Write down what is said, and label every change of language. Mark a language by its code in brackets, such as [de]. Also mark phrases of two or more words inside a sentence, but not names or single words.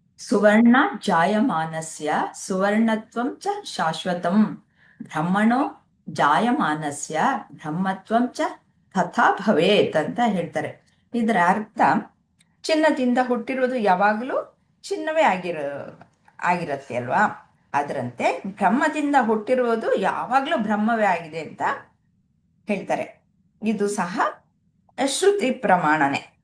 [sa] ಸುವರ್ಣ ಜಾಯಮಾನಸ್ಯ ಸುವರ್ಣತ್ವಂ ಚ ಶಾಶ್ವತಂ ಬ್ರಹ್ಮಣೋ ಜಾಯಮಾನಸ್ಯ ಬ್ರಹ್ಮತ್ವಂ ಚ ತಥಾ ಭವೇತ್ [kn] ಅಂತ ಹೇಳ್ತಾರೆ. ಇದರ ಅರ್ಥ ಚಿನ್ನದಿಂದ ಹುಟ್ಟಿರುವುದು ಯಾವಾಗಲೂ ಚಿನ್ನವೇ ಆಗಿರತ್ತೆ ಅಲ್ವಾ, ಅದರಂತೆ ಬ್ರಹ್ಮದಿಂದ ಹುಟ್ಟಿರುವುದು ಯಾವಾಗಲೂ ಬ್ರಹ್ಮವೇ ಆಗಿದೆ ಅಂತ ಹೇಳ್ತಾರೆ. ಇದು ಸಹ ಶ್ರುತಿ ಪ್ರಮಾಣನೆ.